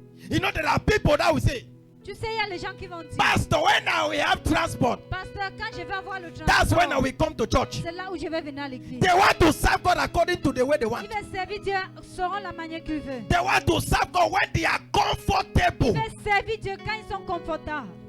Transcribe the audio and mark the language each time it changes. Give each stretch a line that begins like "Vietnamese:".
English: You know, there are people that will say,
French: Tu sais, il y a les gens qui vont dire,
English: Pastor, when now we have transport,
French: Pasteur, quand je vais avoir le
English: that's when
French: transport,
English: we come to church.
French: c'est là où je vais venir à l'église.
English: They want to serve God according to the way they want.
French: Il va servir Dieu selon la manière qu'il veut.
English: They want to serve God when they are comfortable.
French: Il va servir Dieu quand ils sont confortables.